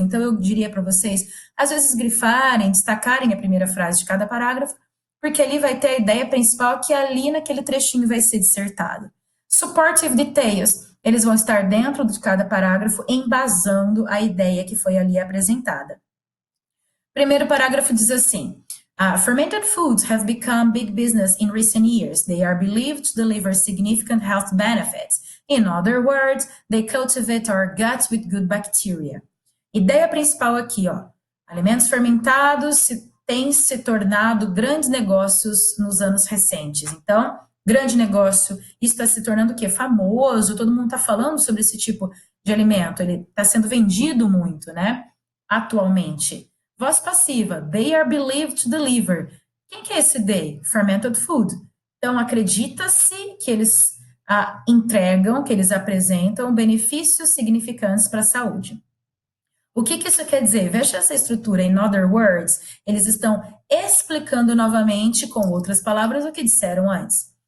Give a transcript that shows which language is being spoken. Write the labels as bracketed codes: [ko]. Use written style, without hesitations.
[pt] Então, eu diria para vocês, às vezes, grifarem, destacarem a primeira frase de cada parágrafo, porque ali vai ter a ideia principal que ali naquele trechinho vai ser dissertado. Supportive details, eles vão estar dentro de cada parágrafo, embasando a ideia que foi ali apresentada. Primeiro parágrafo diz assim, [en] fermented foods have become big business in recent years. They are believed to deliver significant health benefits. In other words, they cultivate our guts with good bacteria. [pt] Ideia principal aqui, ó, alimentos fermentados têm se tornado grandes negócios nos anos recentes. Então, grande negócio, isso está se tornando o quê? Famoso, todo mundo está falando sobre esse tipo de alimento, ele está sendo vendido muito, né? Atualmente. Voz passiva, [en] they are believed to deliver. [pt] Quem que é esse they? Fermented food. Então, acredita-se que eles entregam, que eles apresentam benefícios significantes para a saúde. O que isso quer dizer? Veja essa estrutura, [en] in other words, [pt] eles estão explicando novamente com outras palavras o que disseram antes.